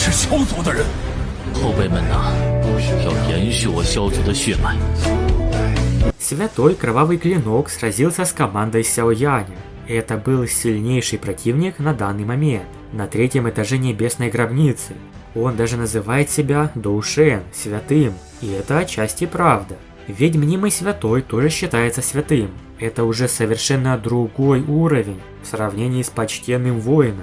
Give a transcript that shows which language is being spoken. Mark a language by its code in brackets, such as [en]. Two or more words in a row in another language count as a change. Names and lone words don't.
[zh] 萧族的人。后辈们呐，要延续我萧族的血脉。 [ru] Святой Кровавый Клинок сразился с командой Сяо Яня. Это был сильнейший противник на данный момент, на третьем этаже Небесной Гробницы. Он даже называет себя Доушен, святым, и это отчасти правда. Ведь мнимый святой тоже считается святым. Это уже совершенно другой уровень в сравнении с почтенным воином.